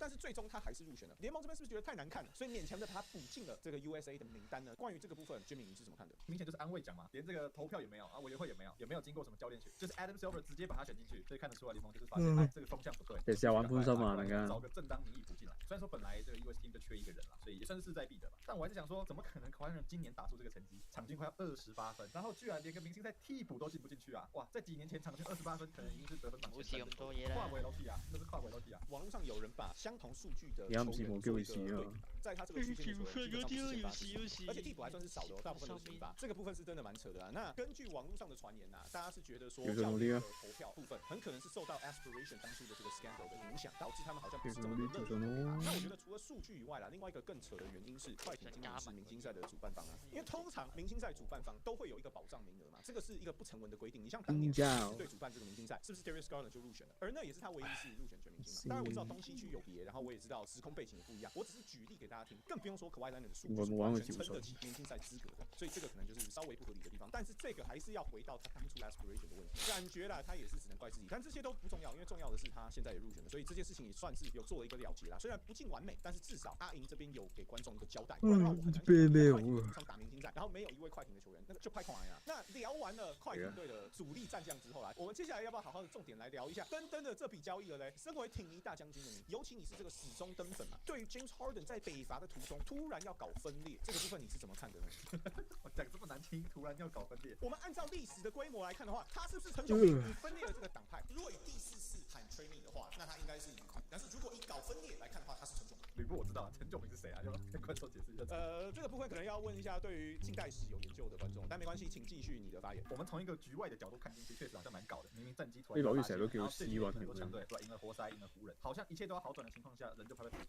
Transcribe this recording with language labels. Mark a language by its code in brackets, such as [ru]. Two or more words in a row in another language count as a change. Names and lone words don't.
[zh] 但是最終他還是入選了。聯盟這邊是不是覺得太難看了，所以勉強的把他補進了這個 USA 的名單呢？關於這個部分 ，Jimmy 你是怎麼看的？明顯就是安慰獎嘛，連這個投票也沒有啊，委員會也沒有，也沒有經過什麼教練選，就是 Adam Silver 直接把他選進去，所以看得出來聯盟就是發現，哎，這個風向不對。也是要玩寬心啊，大家。找個正當名義補進來，雖然說本來這個 [en] US team [zh] 就缺一個人啦，所以也算是勢在必得吧。但我還是想說，怎麼可能 Kawhi Leonard 今年打出這個成績，場均快要28分，然後居然連個明星賽替補都進不進去啊！哇，在幾年前場均28分，可能已經是得分榜前3的。跨回樓梯啊，那是跨回樓梯啊！網絡上有人把相同數據的球員做一個對比，在他這個區間的球員基本上不是先發，而且替補還算是少的，大部分都是先發。這個部分是真的蠻扯的啊。那根據網絡上的傳言啊，大家是覺得說教練的投票部分很可能是受到 Aspiration 當初的這個 scandal 的影響，導致他們好像不是這麼的樂意。那我覺得除了數據以外啦，另外一個更扯的原因是快艇今年是明星賽的主辦方啊，因為通常明星賽主辦方都會有一個保障名額嘛，這個是一個不成文的規定。你像當年對主辦這個明星賽，是不是 Darius Garland 就入選了？而那也是他唯一一次入選全明星嘛。當然我知道東西區有別，然後我也知道時空背景也不一樣，我只是舉例給大家聽，更不用說 Kawhi Leonard 的數據是完全撐得起明星賽資格的，所以這個可能就是稍微不合理的地方。但是這個還是要回到他當初 aspiration 的問題，感覺啦，他也是只能怪自己。但這些都不重要，因為重要的是他現在也入選了，所以這件事情也算是有做了一個了結啦。雖然不盡完美，但是至少阿銀這邊有給觀眾一個交代。不然的話，我很難想象快艇打明星賽，然後沒有一位快艇的球員，那個就派孔來了。那聊完了快艇隊的主力戰將之後啦，我們接下來要不要好好的重點來聊一下登登的這筆交易了嘞？身為挺迷大將軍的你，尤其你是這個死忠登粉嘛，對於 James Harden 在北伐的途中突然要搞分裂，這個部分你是怎麼看的呢？我講這麼難聽，突然要搞分裂。我們按照歷史的規模來看的話，他是不是陳炯明？你分裂了這個黨派，如果以第4次喊 training 的話，那他應該是呂布。但是如果以搞分裂來看的話，他是陳炯明。呂布我知道啊，陳炯明是誰啊？要跟觀眾解釋一下。這個部分可能要問一下對於近代史有研究的觀眾，但沒關係，請繼續你的發言。我們從一個局外的角度看進去，確實好像蠻搞的。明明戰績突然發，成日都叫 C 運很多強隊，對吧？贏了活塞，贏了湖人，好像一切都要好轉的情況下，人就快被推走。